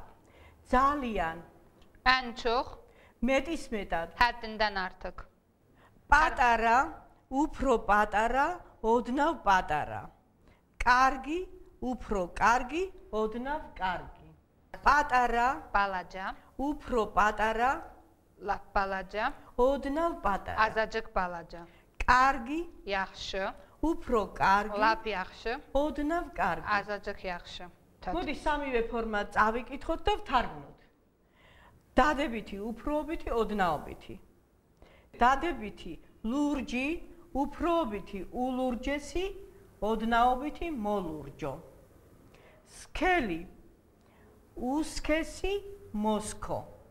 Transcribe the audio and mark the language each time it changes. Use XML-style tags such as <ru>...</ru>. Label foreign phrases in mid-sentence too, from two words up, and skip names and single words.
<ka>ძალიან,</ka> <az>ən çox,</az> <ka>მეტისმეტად.</ka> <az>həddindən artıq.</az> <ka>პატარა, უფრო პატარა, ოდნავ პატარა. კარგი, უფრო კარგი, ოდნავ კარგი. პატარა,</ka> <az>balaca,</az> <ka>უფრო პატარა,</ka> <az>lap balaca,</az> <ka>ოდნავ პატარა.</ka> <az>azacık balaca,</az> <ka>კარგი,</ka> <az>yaxşı,</az> <ka>უფრო კარგი,</ka> <az>lap yaxşı,</az> <ka>ოდნავ კარგი.</ka> <az>azacık yaxşı.</az> <ka>მოდი სამივე ფორმა წავიკითხოთ და ვთარგმნოთ. დადებითი, უფროობითი, ოდნაობითი. დადებითი, ლურჯი, უფროობითი, ულურჯესი, ოდნაობითი, მოლურჯო. სქელი, უსქესი, მოსქო.</ka>